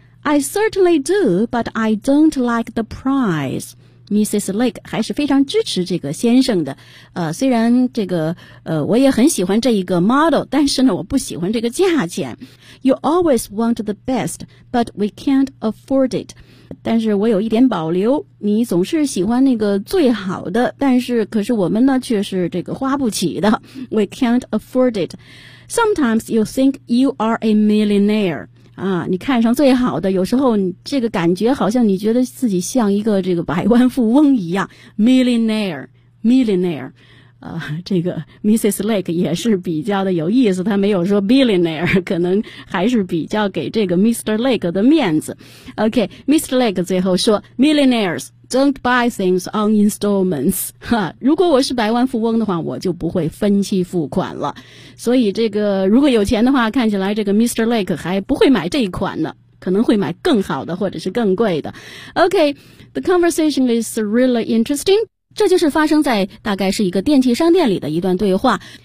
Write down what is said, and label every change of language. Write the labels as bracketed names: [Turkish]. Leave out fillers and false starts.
[English] I certainly do, but I don't like the price. [Chinese] Mrs. Lake 还是非常支持这个先生的。虽然这个我也很喜欢这一个 model, 但是呢我不喜欢这个价钱。 [English] You always want the best, but we can't afford it. [Chinese] 但是我有一点保留，你总是喜欢那个最好的，但是可是我们呢却是这个花不起的。 [English] We can't afford it. Sometimes you think you are a millionaire. [Chinese] 啊，你看上最好的，有时候你这个感觉好像你觉得自己像一个这个百万富翁一样。 [English] Millionaire. [Chinese] 这个 Mrs. Lake 也是比较的有意思，他没有说 billionaire, 可能还是比较给这个 Mr. Lake 的面子。OK, Mr. [English] Lake [Chinese] 最后说 [English] Millionaires don't buy things on installments. [Chinese] 哈，如果我是百万富翁的话，我就不会分期付款了。所以这个如果有钱的话，看起来这个 Mr. Lake 还不会买这一款呢，可能会买更好的或者是更贵的。 [English] OK, the conversation is really interesting. [Chinese] 这就是发生在大概是一个电器商店里的一段对话。